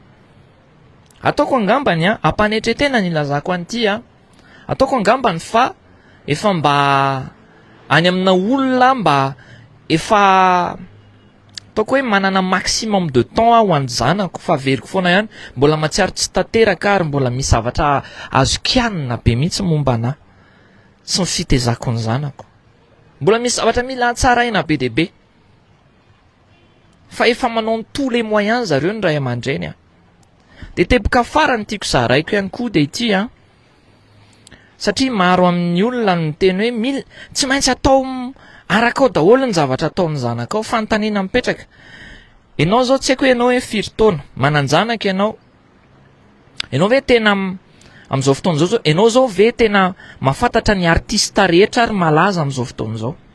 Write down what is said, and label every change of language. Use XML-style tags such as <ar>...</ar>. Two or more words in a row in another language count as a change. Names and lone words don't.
<mg>Ataoko angambany ampanetretena ny ilazako an'ity ataoko angambany fa efa mba any amina olona mba efa ataoko hoe manana</mg> <fr>maximum de temps</fr> <mg>ho any zanako, fa veriko foana ihany mbola matsiaro tsy tanteraka ary mbola misy zavatra azo kianina be mihitsy momba anahy sy ny fitaizako ny zanako, mbola misy zavatra mila tsaraina be dia be, fa efa manao ny</mg> <fr>tous les moyens</fr> <mg>zareo ny ray aman-dreny dia teboka farany tiako zaraiko ihany koa dia ity satria maro amin'ny olona ny teny hoe tsy maintsy atao araka ao daholo ny zavatra ataon'ny zanakao, fanontaniana mipetraka. Ianao zao tsy haiko hoe ianao hoe firy taona manan-janaka ianao ve tena amin'izao fotoana zao ianao zao ve tena mahafantatra ny artista rehetra ary malaza amin'izao fotoana izao?</mg>